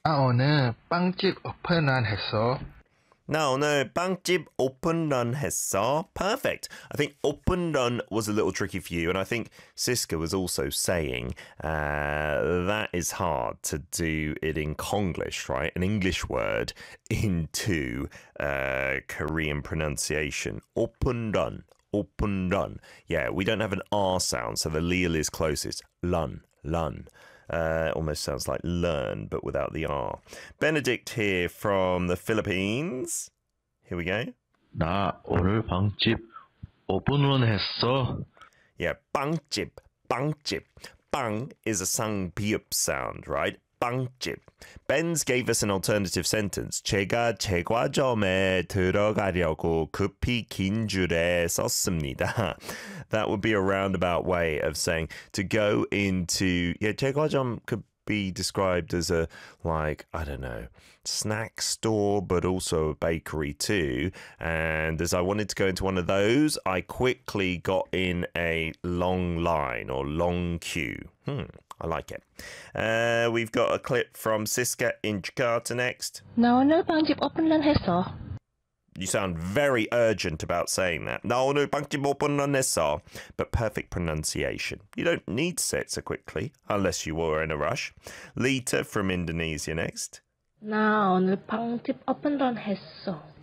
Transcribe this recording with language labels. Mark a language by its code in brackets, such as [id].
[ko] 아, 오늘 빵집 오픈한 했어. 나 오늘 빵집 오픈런 했어. [en] Perfect. I think open-run was a little tricky for you, and I think Siska was also saying that is hard to do it in Konglish, right? An English word into Korean pronunciation. Open-run. Open-run. Yeah, we don't have an R sound, so the leal is closest. Lun. Lun. Almost sounds like learn, but without the R. Benedict here from the Philippines. Here we go. [ko] 나 오늘 빵집 오픈런 했어. [en] Yeah, 빵집, 빵집. 빵 is a sung biup sound, right? 빵집. Ben's gave us an alternative sentence. [ko] 제가 제과점에 들어가려고 급히 긴 줄에 섰습니다. [en] That would be a roundabout way of saying to go into... Yeah, 제과점 could be described as a, like, I don't know, snack store, but also a bakery too. And as I wanted to go into one of those, I quickly got in a long line or long queue. I like it. We've got a clip from Siska in Jakarta next. [ko] 나 오늘 빵집 오픈런 했어. [en] You sound very urgent about saying that. [ko] 나 오늘 빵집 오픈런 했어. [en] But perfect pronunciation. You don't need to say it so quickly, unless you were in a rush. Lita from Indonesia next. [ko] 나 오늘 빵집 오픈런 했어.